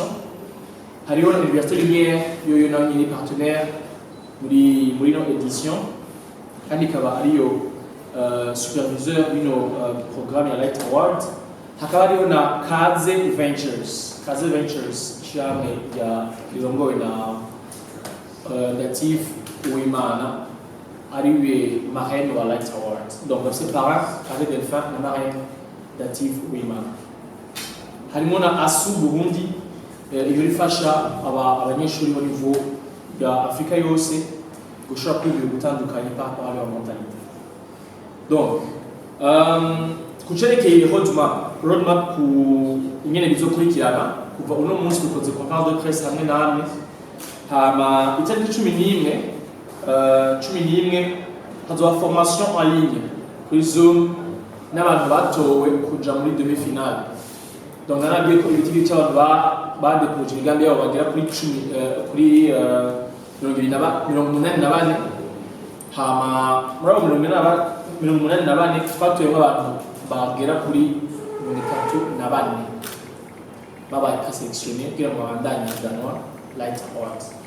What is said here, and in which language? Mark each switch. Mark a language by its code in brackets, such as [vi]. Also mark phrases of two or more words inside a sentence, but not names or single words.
[rn] Hariho na Université Lumière yoyo nayo nyine partenaire muri no édition kandi ikaba ariyo superviseur y'ino programme ya Light Award. Hakaba hariho na Kaze Ventures ishyirahamwe rirongowe na Latif Uwimana ariwe marraine wa Light Award. [fr] Donc c'est parrain Kaze Delphin na marraine Latif Uwimana. [rn] Harimo na ASU Burundi iyo rifasha abanyeshuri bo niveau ya Afrika yose gushobora kwiga gutandukanye [fr] par rapport à leur mentalité. [rn] Donc kucerekeye roadmap ku ingene bizokurikirana kuva uno munsi dukoze [fr] conférence de presse [rn] hamwe namwe hama itariki 11 hazoba [fr] formation en ligne [rn] kuri Zoom n'abantu batowe kuja muri demi-finale. Donc narabiye ko ibiti cy'abantu badepoje imigambi yabo bagera kuri 84 hama muri abo 84 twatoye nk'abantu bagera kuri 34 babaye sélectionné kugira ngo babandanye ihiganwa Light Awards.